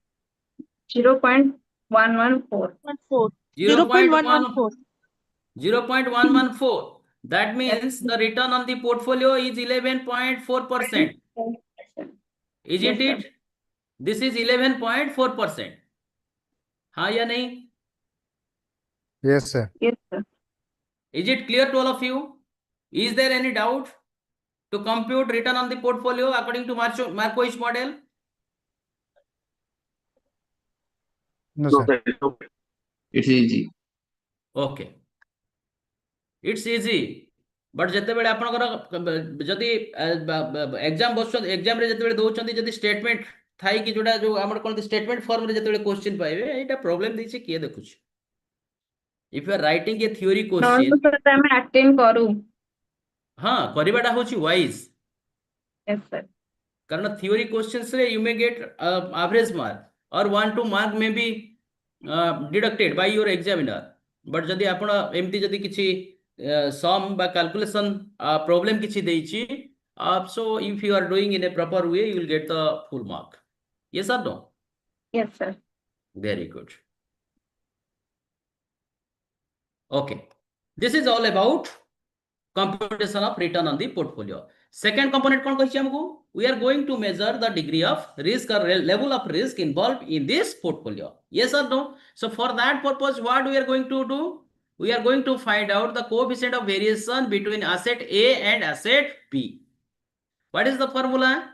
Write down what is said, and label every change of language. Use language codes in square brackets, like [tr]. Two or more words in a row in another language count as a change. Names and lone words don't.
[en] 0.114. 0.114. That means the return on the portfolio is 11.4%. Isn't Yes, it? This is 11.4%. [hi] हाँ या नहीं? [en] Yes, sir. Yes, sir. Is it clear to all of you? Is there any doubt to compute return on the portfolio according to Markowitz model? No, No, sir. sir. No. It's easy. Okay. It's easy. [or] But ଯେତେବେଳେ ଆପଣଙ୍କର ଯଦି ଏକ୍ଜାମ ବସୁଛନ୍ତି ଏକ୍ଜାମରେ ଯେତେବେଳେ ଦଉଛନ୍ତି ଯଦି ଷ୍ଟେଟମେଣ୍ଟ ଥାଇକି ଯୋଉଟା ଯୋଉ ଆମର କହନ୍ତି [en] statement formରେ [or] ଯେତେବେଳେ କ୍ୱେଶ୍ଚିନ୍ ପାଇବେ ଏଇଟା ପ୍ରୋବ୍ଲେମ ଦେଇଛି କିଏ ଦେଖୁଛି? [en] If you are writing a theory question, [or] ନହେଲେ sir ଆମେ ଆଟେଣ୍ଡ କରୁ। ହଁ କରିବାଟା ହଉଛି wise. [en] Yes, sir. କାରଣ theory questions ରେ you may get average mark or 1 2 mark may be deducted by your examiner. [or] But ଯଦି ଆପଣ ଏମିତି ଯଦି କିଛି sum বা [en] calculation problem [or] କିଛି ଦେଇଛି, [en] so if you are doing in a proper way you will get the full mark. Yes or no? Yes, sir. Very good. Okay, this is all about computation of return on the portfolio. Second component [hi] कौन कहिछि हमको? [en] We are going to measure the degree of risk or level of risk involved in this portfolio. Yes or no? So for that purpose, what we are going to do? We are going to find out the coefficient of variation between asset A and asset B. What is the formula?